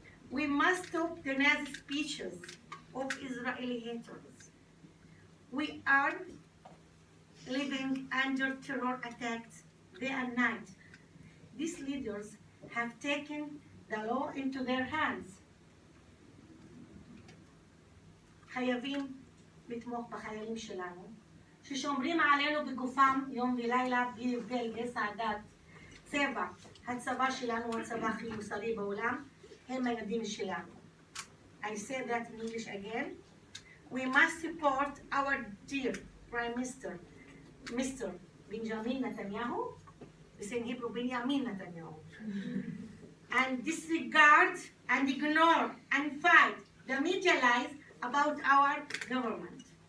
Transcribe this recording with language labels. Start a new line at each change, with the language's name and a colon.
English: We must stop the Nazi speeches of Israeli haters. We are living under terror attacks day and night. These leaders have taken the law into their hands.
Hebrew: חייבים לתמוך בחיילים שלנו, ששומרים עלינו בגופם יום ולילה בלי הבדל גזע, דת, צבע. הצבא שלנו הוא הצבא הכי מוסרי בעולם, הם הילדים שלנו.
English: I say that in English again. We must support our dear Prime Minister, Mr. Benjamin Netanyahu, it's in Hebrew Benjamin Netanyahu, and disregard and ignore and fight the media lies about our government.